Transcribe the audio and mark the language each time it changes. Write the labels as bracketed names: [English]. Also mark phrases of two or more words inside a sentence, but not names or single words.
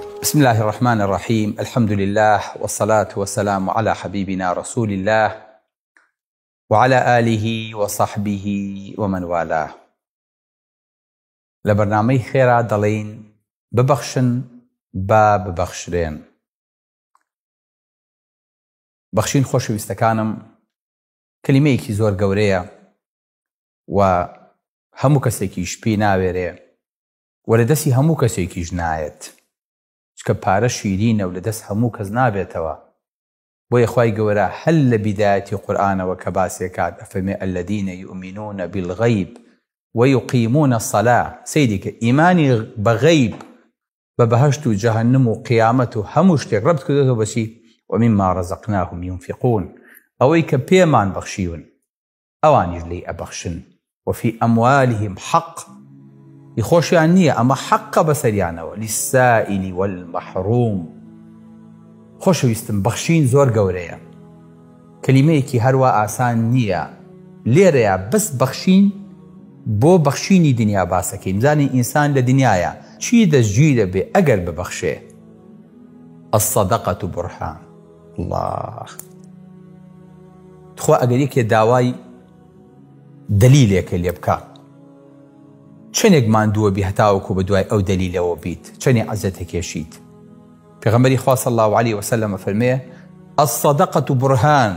[Arabic] بسم الله الرحمن الرحيم. الحمد لله والصلاة والسلام على حبيبنا رسول الله وعلى آله وصحبه ومن والاه. لبرنامج خيرا دلين ببخشن با ببخشرين. [Central Kurdish] بخشين خۆشەویستەکانم کەلیمەیەکی زۆر گەورەیە و هەموو کەسێکیش پێی ناوێرێ و لە دەستی هەموو کەسێکیش نایەت، چکە پارە شیرینە و لە دەست هەموو کەس نابێتەوە. بۆیە خوای گەورە هەل لە بیدایەتی قورئانەوە کە باسێکات ئەفەرمێ [Arabic] الذين يؤمنون بالغیب ويقيمون الصلاة. [Central Kurdish] سەیری کە ئیمانی بەغەیب بە بەهەشت و جەهەنەم و قیامەت و هەموو شتێک ڕەبط کردوێتەوە بەچی؟ [Arabic] ومما رزقناهم ينفقون. [Central Kurdish] ئەوەی کە پێمان بەخشیون ئەوانیش لێی ئەبەخشن. [Arabic] وفي أموالهم حق. [Central Kurdish] خۆشیان نییە ئەمە حەقە بەسەریانەوە. [Arabic] للسائل والمحروم. [Central Kurdish] خۆشەویستم بەخشین زۆر گەورەیە، کەلیمەیەکی هەروە ئاسان نییە. لێرەیە بەس بەخشین بۆ بەخشینی دنیا باسەکەین. بزانین ئینسان لە دنیاە چی دەستگیرە بێ ئەگەر ببەخشێ. [Arabic] الصدقة برهان. [Central Kurdish] الله خوا ئەگەر یەکێ داوای دەلیلێکە لێ بکە، چەندێک ماندووە بی هەتاوەکو بە دوای ئەو دەلیلەوە بیت، چەندێک عەزەتە کێشیت. پێغەمبەری خوا [Arabic] صلی الله علیه وسلم [Central Kurdish] فەرمێ [Arabic] الصدقة برهان.